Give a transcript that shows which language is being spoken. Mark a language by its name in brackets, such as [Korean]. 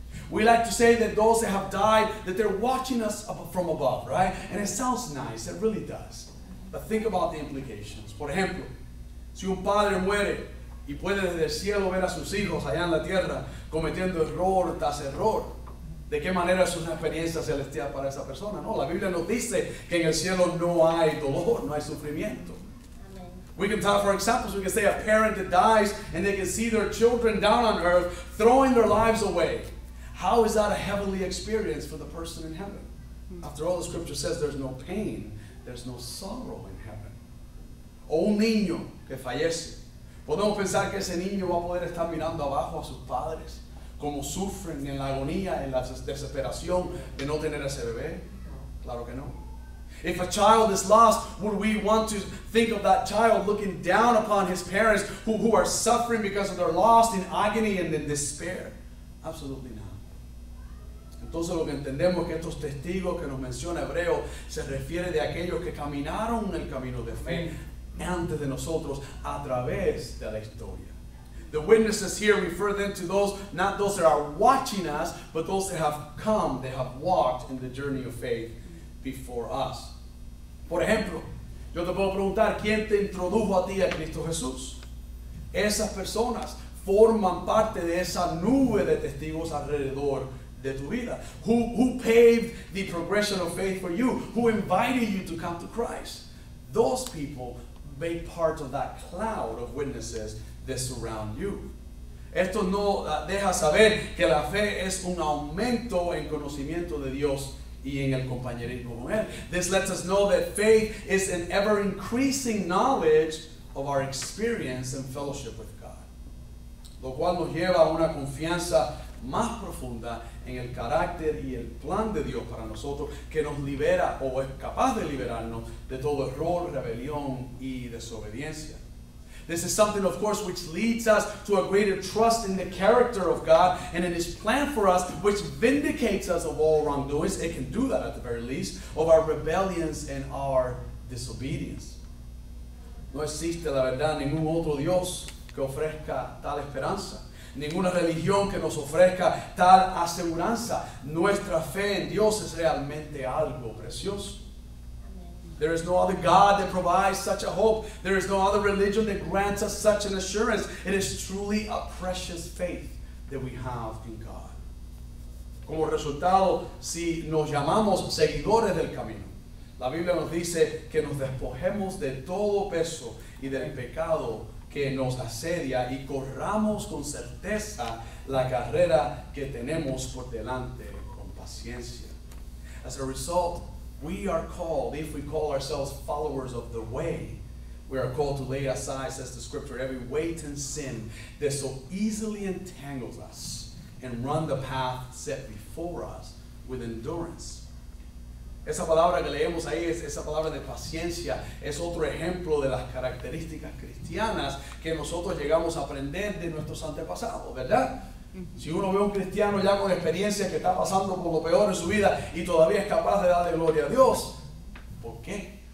[English] We like to say that those that have died, that they're watching us from above, right? And it sounds nice, it really does. But think about the implications. [Spanish] Por ejemplo, Si un padre muere y puede desde el cielo ver a sus hijos allá en la tierra cometiendo error tras error, ¿de qué manera es una experiencia celestial para esa persona? No, la Biblia nos dice que en el cielo no hay dolor, no hay sufrimiento. [English] We can talk for examples. We can say a parent that dies and they can see their children down on earth throwing their lives away. How is that a heavenly experience for the person in heaven? After all, the scripture says there's no pain, there's no sorrow in heaven. [Spanish] O un niño que fallece. Podemos pensar que ese niño va a poder estar mirando abajo a sus padres, como sufren en la agonía, en la desesperación de no tener ese bebé. Claro que no. [English] If a child is lost, would we want to think of that child looking down upon his parents who are suffering because of their loss in agony and in despair? Absolutely not. [Spanish] Entonces lo que entendemos es que estos testigos que nos menciona Hebreo se refiere de aquellos que caminaron en el camino de fe antes de nosotros a través de la historia. [English] The witnesses here refer then to those, not those that are watching us, but those that have come, that have walked in the journey of faith before us. [Spanish] Por ejemplo, yo te puedo preguntar, ¿quién te introdujo a ti a Cristo Jesús? Esas personas forman parte de esa nube de testigos alrededor de tu vida. [English] Who paved the progression of faith for you? Who invited you to come to Christ? Those people made part of that cloud of witnesses that surround you. [Spanish] Esto no deja saber que la fe es un aumento en conocimiento de Dios y en el compañerismo con Él. [English] This lets us know that faith is an ever-increasing knowledge of our experience and fellowship with God. [Spanish] Lo cual nos lleva a una confianza más profunda en el carácter y el plan de Dios para nosotros, que nos libera o es capaz de liberarnos de todo error, rebelión y desobediencia. [English] This is something, of course, which leads us to a greater trust in the character of God and in His plan for us, which vindicates us of all wrongdoings. It can do that at the very least, of our rebellions and our disobedience. [Spanish] No existe, la verdad, ningún otro Dios que ofrezca tal esperanza. Ninguna religión que nos ofrezca tal aseguranza. Nuestra fe en Dios es realmente algo precioso. [English] There is no other God that provides such a hope. There is no other religion that grants us such an assurance. It is truly a precious faith that we have in God. [Spanish] Como resultado, si nos llamamos seguidores del camino, la Biblia nos dice que nos despojemos de todo peso y del pecado que nos asedia y corramos con certeza la carrera que tenemos por delante con paciencia. [English] As a result, we are called, if we call ourselves followers of the way, we are called to lay aside, says the scripture, every weight and sin that so easily entangles us and run the path set before us with endurance. [Spanish] Esa palabra que leemos ahí, esa palabra de paciencia, es otro ejemplo de las características cristianas que nosotros llegamos a aprender de nuestros antepasados, ¿verdad? Si uno ve a un cristiano ya con experiencia que está pasando por lo peor en su vida y todavía es capaz de darle gloria a Dios, ¿por qué?